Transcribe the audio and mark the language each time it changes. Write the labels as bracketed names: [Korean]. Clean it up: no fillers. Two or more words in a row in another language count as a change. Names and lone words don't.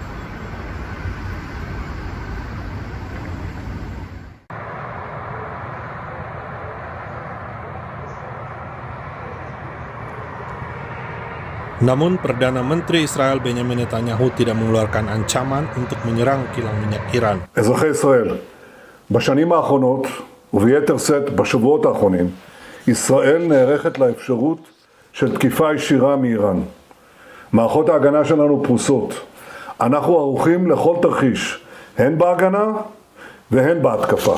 [Indonesian] Namun Perdana Menteri Israel Benyamin Netanyahu tidak mengeluarkan ancaman untuk menyerang kilang minyak Iran. [Hebrew] אזרחי ישראל, בשנים האחרונות וביתר שאת בשבועות האחרונים, ישראל נערכת לאפשרות של תקיפה ישירה מאיראן. מערכות ההגנה שלנו פרוסות. אנחנו ערוכים לכל תרחיש, הן בהגנה והן בהתקפה.